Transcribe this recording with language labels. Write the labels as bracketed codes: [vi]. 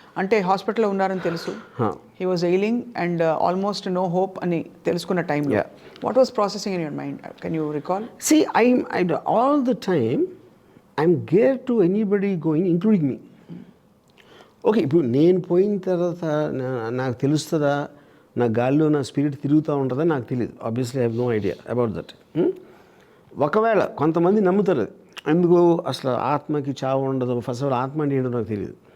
[te] అంటే హాస్పిటల్లో ఉన్నారని తెలుసు, [en] he was ailing and almost no hope [te] అని తెలుసుకున్న టైంలో [en] What was processing in your mind? Can you recall? See, I all the time I'm geared to anybody going, including me. [te] Okay, ఇప్పుడు నేను పోయిన తర్వాత నాకు తెలుస్తుందా, నా గాల్లో నా స్పిరిట్ తిరుగుతూ ఉంటుందా నాకు తెలియదు. [en] Obviously I have no idea about that. [te] ఒకవేళ కొంతమంది నమ్ముతారు అది, ఎందుకు అసలు ఆత్మకి చావు ఉండదు, ఫస్ట్ ఆఫ్ ఆల్ ఆత్మ అంటే ఏంటో నాకు తెలియదు.